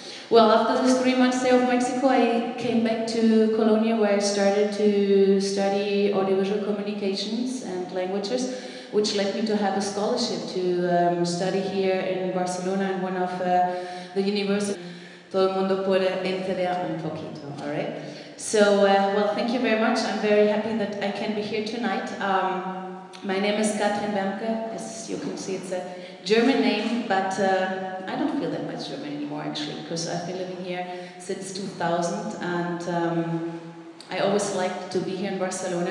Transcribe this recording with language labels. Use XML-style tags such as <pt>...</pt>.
<en>Well, after this 3 months stay of Mexico, I came back to Colonia, where I started to study audiovisual communications and languages, which led me to have a scholarship to study here in Barcelona in one of the universities.</en> <es>Todo el mundo puede entender un poquito,</es> <en>all right? So, well, thank you very much. I'm very happy that I can be here tonight. My name is Katherin Wermke. As you can see, it's a German name, but I don't feel that much German anymore, actually, because I've been living here since 2000, and I always liked to be here in Barcelona.</en>